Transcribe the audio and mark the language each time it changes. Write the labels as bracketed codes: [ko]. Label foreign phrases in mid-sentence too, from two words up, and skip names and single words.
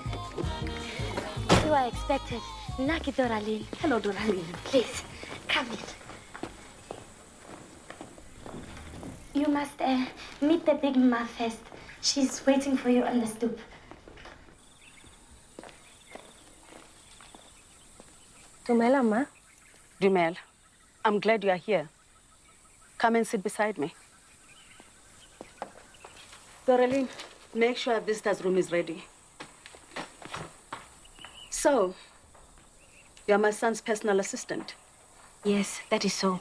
[en] You are expected. Naki Doralin. Hello, Doralin. Please, come in. You must meet the big Mma first. She's waiting for you on the stoop. [tn] Dumela, Ma. Dumel, [en] I'm glad you are here. Come and sit beside me. Doralin, make sure our visitor's room is ready. So, you're my son's personal assistant. Yes, that is so.